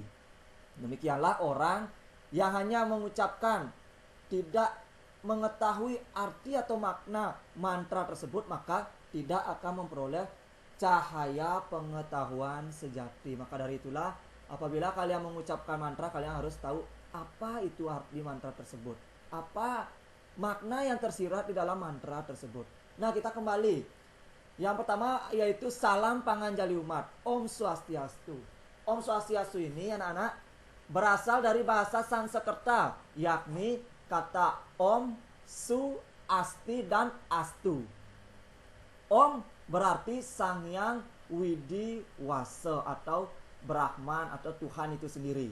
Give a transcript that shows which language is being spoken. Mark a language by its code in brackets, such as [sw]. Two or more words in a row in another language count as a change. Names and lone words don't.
[id] Demikianlah orang yang hanya mengucapkan, tidak mengetahui arti atau makna mantra tersebut, maka tidak akan memperoleh cahaya pengetahuan sejati. Maka dari itulah apabila kalian mengucapkan mantra, kalian harus tahu apa itu arti mantra tersebut, apa makna yang tersirat di dalam mantra tersebut. Nah, kita kembali. Yang pertama yaitu salam panganjali umat, [sa] Om Swastiastu. Om Swastiastu [id] ini anak-anak berasal dari bahasa Sanskerta, yakni kata Om, Su, Asti, dan Astu. Om berarti Sang Hyang Widiwasa atau Brahman atau Tuhan itu sendiri.